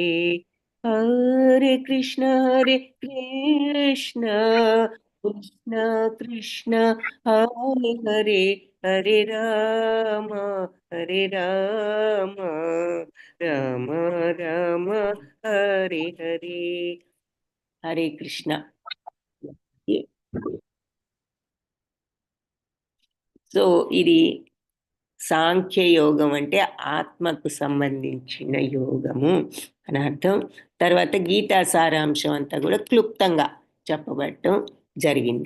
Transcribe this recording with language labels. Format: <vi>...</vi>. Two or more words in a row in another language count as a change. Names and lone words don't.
<sa>హరే కృష్ణ కృష్ణ కృష్ణ హరే హరే. హరే రామ రామ రామ హరే హరే. హరే కృష్ణ.</sa> <te>సో ఇది సాంఖ్యయోగం అంటే ఆత్మకు సంబంధించిన యోగము అని అర్థం. తర్వాత గీతా సారాంశం అంతా కూడా క్లుప్తంగా చెప్పబడటం జరిగింది.</te>